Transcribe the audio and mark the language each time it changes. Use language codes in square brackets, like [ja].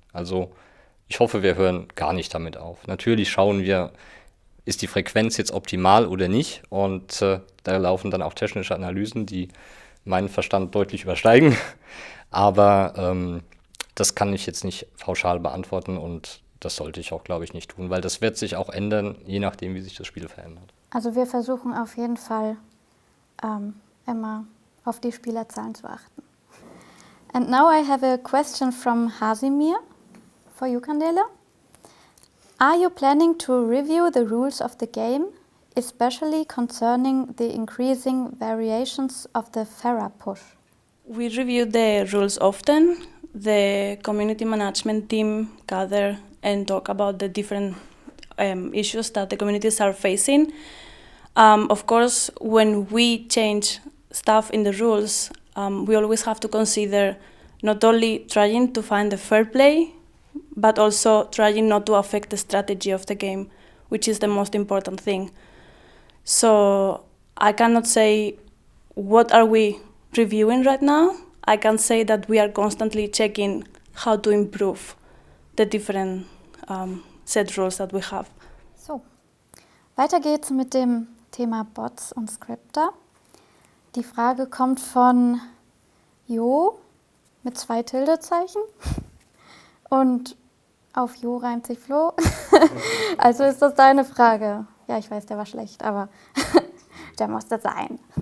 [de] Also ich hoffe, wir hören gar nicht damit auf. Natürlich schauen wir, ist die Frequenz jetzt optimal oder nicht, und da laufen dann auch technische Analysen, die meinen Verstand deutlich übersteigen. Aber das kann ich jetzt nicht pauschal beantworten, und das sollte ich auch, glaube ich, nicht tun, weil das wird sich auch ändern, je nachdem, wie sich das Spiel verändert. Also wir versuchen auf jeden Fall immer auf die Spielerzahlen zu achten. [en] And now I have a question from Hasimir for you, Candela. Are you planning to review the rules of the game, especially concerning the increasing variations of the Pharah push? We review the rules often. The community management team gather and talk about the different issues that the communities are facing. Of course, when we change stuff in the rules, we always have to consider not only trying to find the fair play, but also trying not to affect the strategy of the game, which is the most important thing. So I cannot say what are we reviewing right now, I can say that we are constantly checking how to improve the different set rules that we have. [de] So, weiter geht's mit dem Thema Bots und Scripter. Die Frage kommt von Jo mit 2 Tildezeichen und auf Jo reimt sich Flo. Also ist das deine Frage. Ja, ich weiß, der war schlecht, aber der musste sein.